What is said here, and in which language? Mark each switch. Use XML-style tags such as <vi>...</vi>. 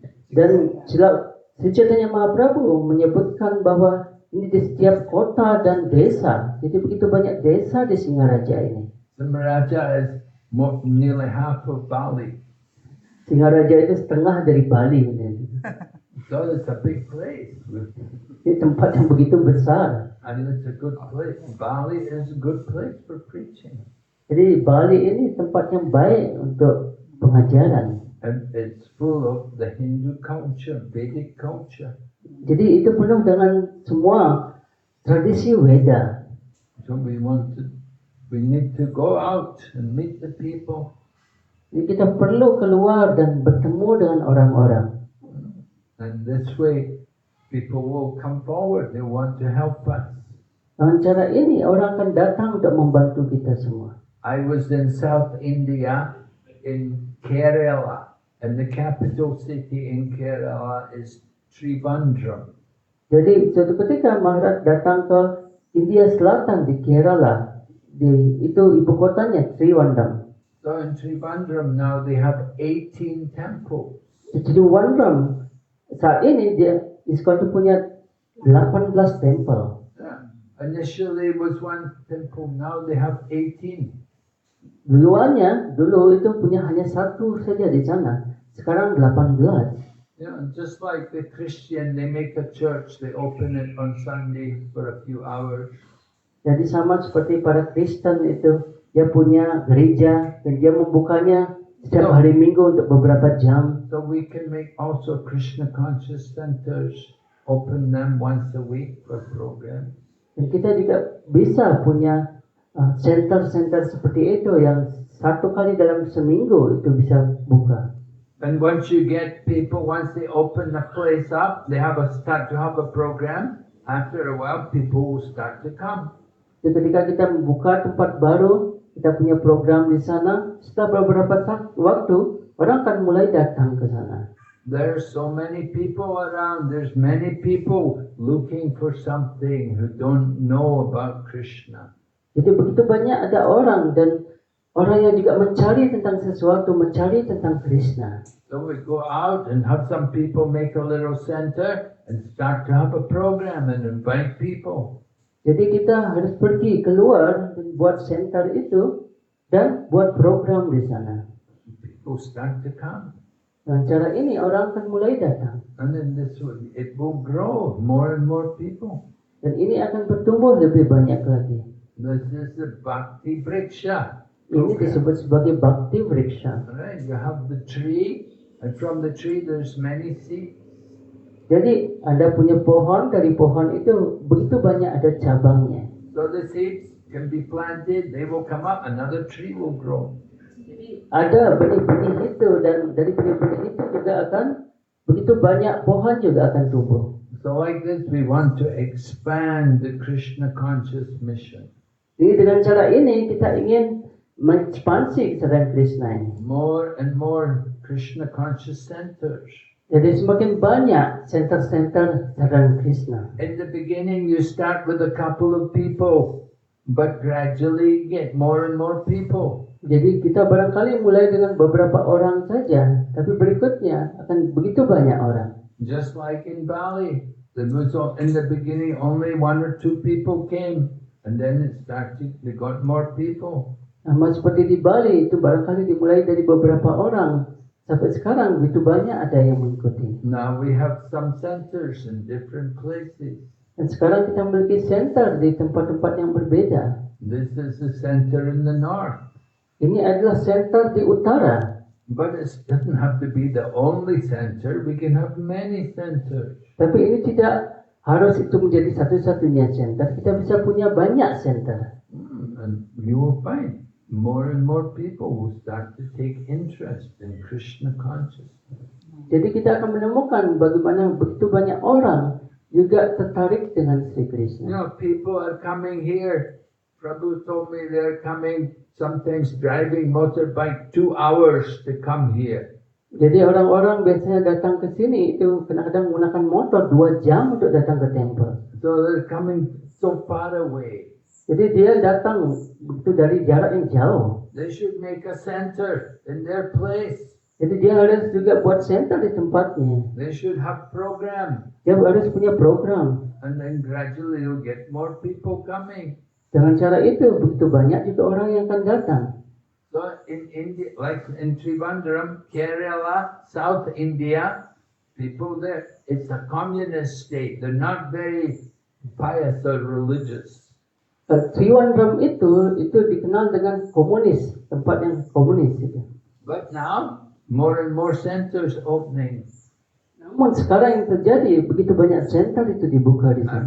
<id>Dan Sri Chaitanya Mahaprabhu menyebutkan bahwa ini di setiap kota dan desa. Jadi begitu banyak desa di Singaraja ini.</id> <en>Simaraja is nearly half of Bali.</en> <id>Singaraja itu setengah dari Bali.</id> <en>So it's a big place.</en> <id>Ini tempat yang begitu besar.</id> <en>And it's a good place. Bali is a good place for preaching.</en> <id>Jadi Bali ini tempat yang baik untuk pengajaran.</id> <en>And it's full of the Hindu culture, Vedic culture.</en> <id>Jadi itu penuh dengan semua tradisi Weda.</id> <en>So we need to go out and meet the people.</en> <id>Jadi kita perlu keluar dan bertemu dengan orang-orang.</id> <en>And this way, people will come forward. They want to help us.</en> <id>Dengan cara ini orang akan datang untuk membantu kita semua.</id> <en>I was in South India, in Kerala, and the capital city in Kerala is Trivandrum.</en> <id>Jadi suatu ketika Maharaj datang ke India Selatan di Kerala. Itu ibu kotanya Trivandrum.</id> <en>So in Trivandrum now they have 18 temples.</en> <id>Di Trivandrum saat ini dia Iskon punya 18 temple.</id> <en>Yeah. Initially it was one temple, now they have 18.</en> <id>Dulu itu punya hanya satu saja di sana. Sekarang 18.</id> <en>Just like the Christian, they make a church, they open it on Sunday for a few hours.</en> <id>Jadi sama seperti para Kristen itu, dia punya gereja dan dia membukanya setiap hari Minggu untuk beberapa jam.</id> <en>So we can make also Krishna conscious centers, open them once a week for program.</en> <id>Dan kita juga bisa punya center-center seperti itu yang satu kali dalam seminggu itu bisa buka.</id> <en>And once you get people, once they open the place up, they start to have a program. After a while, people will start to come.</en> <id>Jadi ketika kita membuka tempat baru, kita punya program di sana, setelah beberapa waktu, orang akan mulai datang ke sana.</id> <en>There's so many people around. There's many people looking for something who don't know about Krishna.</en> <id>Jadi begitu banyak ada orang dan orang yang juga mencari tentang sesuatu, mencari tentang Krishna.</id> <en>So we go out and have some people make a little center and start to have a program and invite people.</en> <id>Jadi kita harus pergi keluar dan buat center itu dan buat program di sana.</id> <en>People start to come.</en> <id>Dengan cara ini orang akan mulai datang.</id> <en>And then it will grow, more and more people.</en> <id>Dan ini akan bertumbuh lebih banyak lagi.</id> <en>This is the Bhakti Vriksha.</en> <id>Ini disebut sebagai Bhakti Vriksha.</id> <en>Right, you have the tree, and from the tree there's many seeds.</en> <id>Jadi Anda punya pohon, dari pohon itu begitu banyak ada cabangnya.</id> <en>So the seeds can be planted, they will come up, another tree will grow.</en> <id>Ada benih-benih itu dan dari benih-benih itu juga akan begitu banyak pohon juga akan tumbuh.</id> <en>So like this we want to expand the Krishna conscious mission.</en> <id>Jadi dengan cara ini kita ingin mengekspansi kesadaran Krishna ini.</id> <en>More and more Krishna conscious centers.</en> <id>Jadi semakin banyak center-center kesadaran Krishna.</id> <en>In the beginning you start with a couple of people, but gradually get more and more people.</en> <id>Jadi kita barangkali mulai dengan beberapa orang saja, tapi berikutnya akan begitu banyak orang.</id> <en>Just like in Bali, in the beginning only 1 or 2 people came, and then it started, they got more people.</en> <id>Sama seperti di Bali itu barangkali dimulai dari beberapa orang, sampai sekarang begitu banyak ada yang mengikuti.</id> <en>Now we have some centers in different places.</en> <id>Dan sekarang kita memiliki center di tempat-tempat yang berbeda.</id> <en>This is the center in the north.</en> <id>Ini adalah center di utara.</id> <en>But it doesn't have to be the only center. We can have many centers.</en> <id>Tapi ini tidak harus itu menjadi satu-satunya center. Kita bisa punya banyak center.</id> <en>And you will find more and more people who start to take interest in Krishna consciousness.</en> <id>Jadi kita akan menemukan bagaimana begitu banyak orang juga tertarik dengan Sri Krishna.</id> <en>You know, people are coming here. Prabhu told me they're coming, sometimes driving motorbike 2 hours to come here.</en> <id>Jadi orang-orang biasanya datang ke sini itu kadang-kadang menggunakan motor 2 jam untuk datang ke temple.</id> <en>So they're coming so far away.</en> <id>Jadi dia datang begitu dari jarak yang jauh.</id> <en>They should make a center in their place.</en> <id>Jadi dia harus juga buat center di tempatnya.</id> <en>They should have program.</en> <id>Dia harus punya program.</id> <en>And then gradually you'll get more people coming.</en> <id>Dengan cara itu begitu banyak juga orang yang akan datang.</id> <en>So in India, like in Trivandrum, Kerala, South India, people there, it's a communist state. They're not very pious or religious.</en> <id>Trivandrum itu dikenal dengan komunis, tempat yang komunis itu.</id> <en>But now, more and more centers opening.</en> <id>Namun sekarang yang terjadi begitu banyak center itu dibuka di sana.</id>